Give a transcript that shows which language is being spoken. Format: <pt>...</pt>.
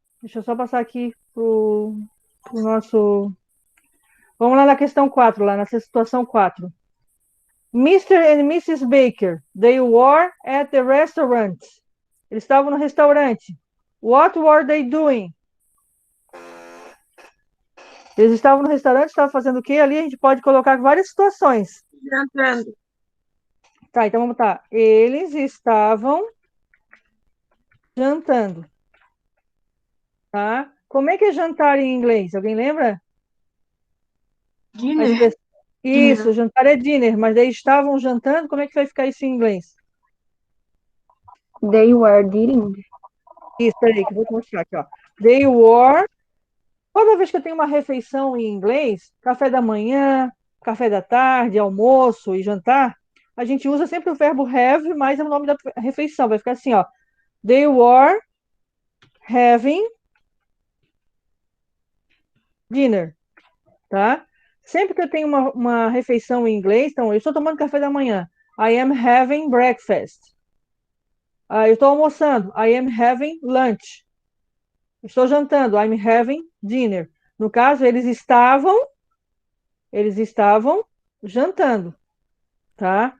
<pt>Deixa eu só passar aqui pro nosso... Vamos lá na questão 4, lá na situação 4.</pt> <en>Mr. and Mrs. Baker, they were at the restaurant.</en> <pt>Eles estavam no restaurante.</pt> <en>What were they doing?</en> <pt>Eles estavam no restaurante, estavam fazendo o quê? Ali a gente pode colocar várias situações. Jantando. Tá, então vamos botar. Eles estavam jantando. Tá? Como é que é jantar em inglês? Alguém lembra?</pt> <en>Dinner.</en> <pt>Isso, jantar é dinner, mas daí estavam jantando, como é que vai ficar isso em inglês?</pt> <en>They were eating.</en> <pt>Isso, peraí, que eu vou te mostrar aqui, ó.</pt> <en>They were.</en> <pt>Toda vez que eu tenho uma refeição em inglês, café da manhã, café da tarde, almoço e jantar, a gente usa sempre o verbo have mais o nome da refeição. Vai ficar assim, ó.</pt> <en>They were having dinner, tá?</en> <pt>Sempre que eu tenho uma refeição em inglês, então, eu estou tomando café da manhã.</pt> <en>I am having breakfast.</en> <pt>Eu estou almoçando.</pt> <en>I am having lunch.</en> <pt>Estou jantando.</pt> <en>I'm having dinner.</en> <pt>No caso, eles estavam jantando, tá?</pt>